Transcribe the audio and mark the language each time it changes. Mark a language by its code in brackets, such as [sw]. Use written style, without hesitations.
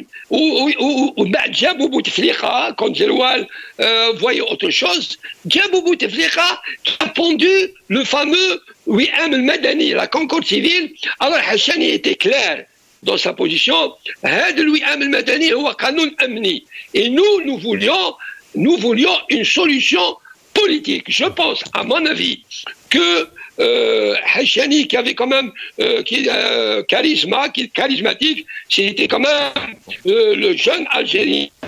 [ar] وبعد جابوا بوتفليقة [fr] quand Zeroual voyait autre chose, [ar] جابوا بوتفليقة [fr] qui a pondu le fameux Wiham al-Madani, la concorde civile. Alors Hachani était clair dans sa position. [ar] هذا الوئام المدني هو قانون أمني. [fr] Et nous voulions une solution politique. Je pense, à mon avis, que Hachani, qui avait quand même charismatique, c'était quand même le jeune Algérien.